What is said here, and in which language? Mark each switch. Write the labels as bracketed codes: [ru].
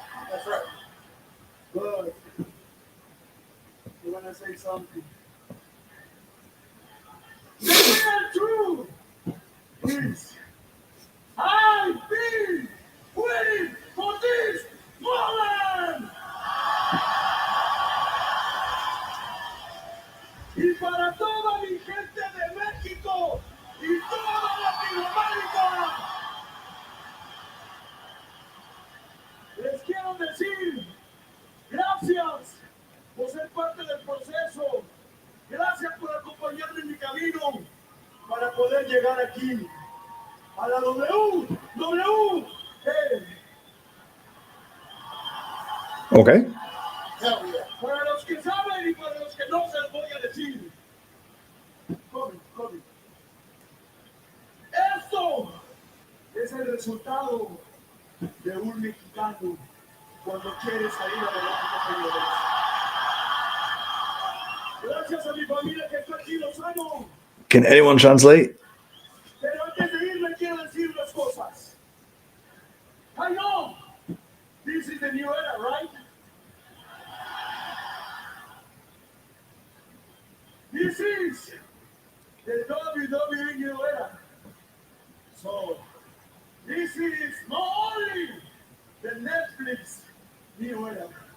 [en] That's right. But I want to say something. The real truth is I've been waiting for this moment. [es] Y para toda mi gente de México y toda Latinoamérica, les quiero decir gracias por ser parte del proceso. Gracias por acompañarme en mi camino para poder llegar aquí a la WWE. [en] Okay. [es] Para los que saben y para los que no se los voy a decir. Come. Esto es el resultado de un mexicano cuando quiere salir adelante, señores. Gracias a mi familia que está aquí, los amo. [en] Can anyone translate? [es] Pero antes de irme quiero decir unas cosas. [en] I know this is the new era, right? This is the WWE new era. So, this is not only the Netflix new era.